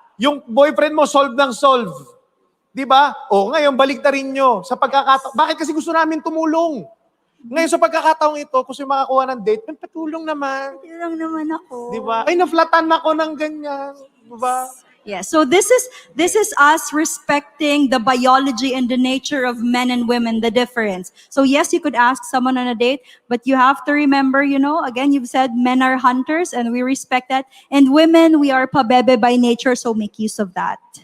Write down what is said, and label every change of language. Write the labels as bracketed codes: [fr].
[tl] Yung boyfriend mo, solve ng solve. Di ba? O, ngayon, baliktarin nyo. Bakit kasi gusto namin tumulong? Ngayon, sa pagkakataong ito, kung sino makakuha ng date, patulong naman. Patulong naman ako. Di ba? Ay, naflatan ako ng ganyan. Di ba? [en] Yeah, so this is us respecting the biology and the nature of men and women, the difference. So yes, you could ask someone on a date, but you have to remember, again, you've said men are hunters and we respect that. And women, we are pabebe by nature, so make use of that.